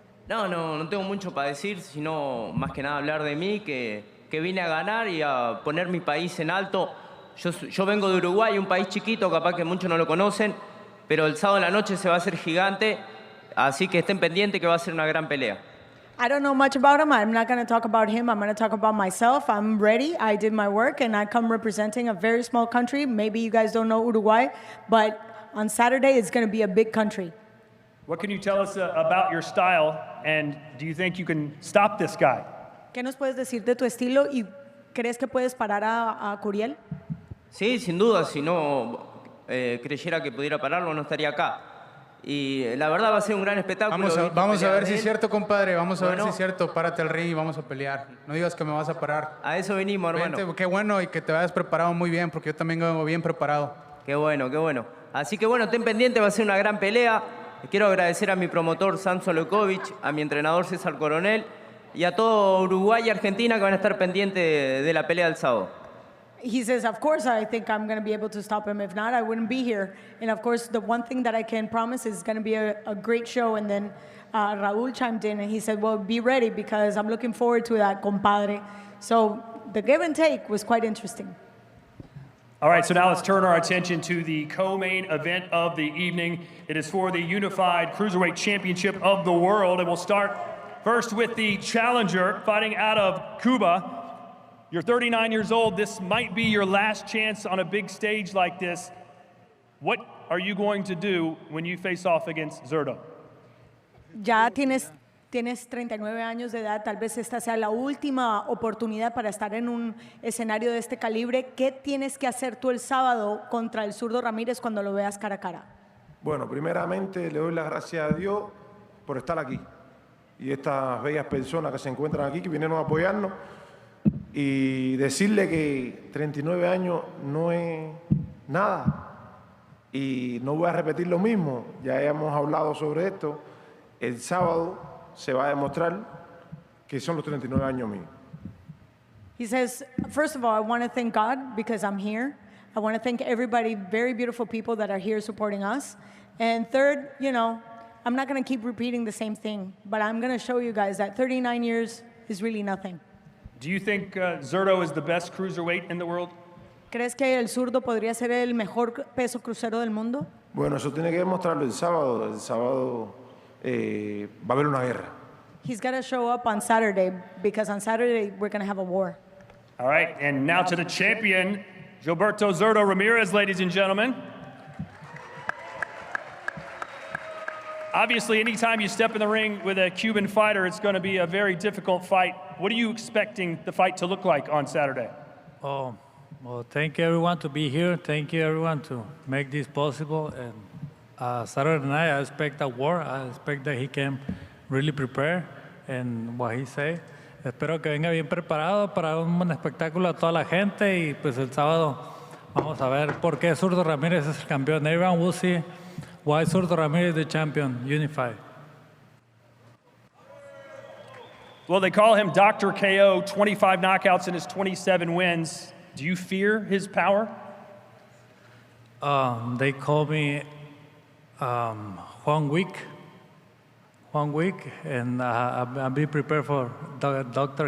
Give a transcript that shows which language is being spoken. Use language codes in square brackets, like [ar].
[es] No tengo mucho para decir, sino más que nada hablar de mí, que vine a ganar y a poner mi país en alto. Yo vengo de Uruguay, un país chiquito, capaz que muchos no lo conocen, pero el sábado en la noche se va a hacer gigante, así que estén pendientes que va a ser una gran pelea. [en] I don't know much about him. I'm not going to talk about him. I'm going to talk about myself. I'm ready. I did my work, and I come representing a very small country. Maybe you guys don't know Uruguay, but on Saturday, it's going to be a big country. What can you tell us about your style, and do you think you can stop this guy? [es] ¿Qué nos puedes decir de tu estilo y crees que puedes parar a Curiel? Sí, sin duda, si no creyera que pudiera pararlo, no estaría acá. Y la verdad va a ser un gran espectáculo. Vamos a ver si es cierto, compadre. Vamos a ver si es cierto. Párate al ring y vamos a pelear. No digas que me vas a parar. A eso venimos, hermano. Vente, qué bueno, y que te vayas preparado muy bien, porque yo también vengo bien preparado. Qué bueno. Así que bueno, ten pendiente, va a ser una gran pelea. Quiero agradecer a mi promotor Samson Lokovic, a mi entrenador César Coronel y a todo Uruguay y Argentina que van a estar pendientes de la pelea del sábado. [en] He says, of course, I think I'm going to be able to stop him. If not, I wouldn't be here. And of course, the one thing that I can promise is going to be a great show. And then Raul chimed in and he said, well, be ready because I'm looking forward to that, compadre. So the give and take was quite interesting. All right, so now let's turn our attention to the co-main event of the evening. It is for the Unified Cruiserweight Championship of the World, and we'll start first with the challenger fighting out of Cuba. You're 39 years old. This might be your last chance on a big stage like this. What are you going to do when you face off against Zurdo? [es] Ya tienes 39 años de edad, tal vez esta sea la última oportunidad para estar en un escenario de este calibre. ¿Qué tienes que hacer tú el sábado contra el Zurdo Ramírez cuando lo veas cara a cara? Bueno, primeramente le doy las gracias a Dios por estar aquí y estas bellas personas que se encuentran aquí, que vinieron a apoyarnos, y decirle que 39 años no es nada y no voy a repetir lo mismo, ya hemos hablado sobre esto. El sábado se va a demostrar que son los 39 años míos. [en] He says, first of all, I want to thank God because I'm here. I want to thank everybody, very beautiful people that are here supporting us. And third, I'm not going to keep repeating the same thing, but I'm going to show you guys that 39 years is really nothing. Do you think Zurdo is the best cruiserweight in the world? [es] ¿Crees que el Zurdo podría ser el mejor peso crucero del mundo? Bueno, eso tiene que demostrarlo el sábado. El sábado va a haber una guerra. [en] He's got to show up on Saturday because on Saturday we're going to have a war. All right, and now to the champion Gilberto Zurdo Ramirez, ladies and gentlemen. Obviously, anytime you step in the ring with a Cuban fighter, it's going to be a very difficult fight. What are you expecting the fight to look like on Saturday? Oh, well, thank you everyone to be here. Thank you everyone to make this possible. And Saturday night, I expect a war. I expect that he can really prepare and what he say. [es] Espero que venga bien preparado para un buen espectáculo a toda la gente y pues el sábado vamos a ver por qué Zurdo Ramirez es el campeón. [en] Everyone will see why Zurdo Ramirez is the champion, unified. Well, they call him Dr. KO, 25 knockouts in his 27 wins. Do you fear his power? They call me Juan Wick, and I'll be prepared for Dr.